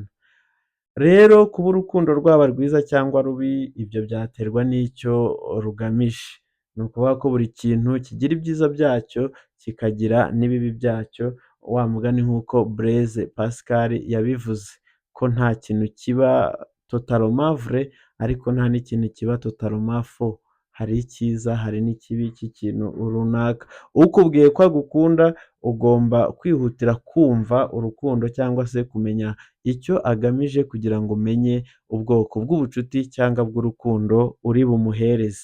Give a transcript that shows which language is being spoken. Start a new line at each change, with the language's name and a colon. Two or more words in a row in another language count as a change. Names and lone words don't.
Kinyarwanda: Rero kuba urukundo rwaba rwiza cyangwa rubi, ibyo byaterwa n'icyo rugamije. Ni ukuvuga ko buri kintu kigira ibyiza byacyo kikagira n'ibibi byacyo, wa mugani nk'uko Blaise Pascal yabivuze ko nta kintu kiba
French: totalement vrai
Kinyarwanda: ariko nta n'ikintu kiba
French: totalement faux.
Kinyarwanda: Hari icyiza hari n'ikibi cy'ikintu runaka. Ukubwiye ko agukunda ugomba kwihutira kumva urukundo cyangwa se kumenya icyo agamije kugira ngo umenye ubwoko bw'ubucuti cyangwa bw'urukundo uri bumuhereze.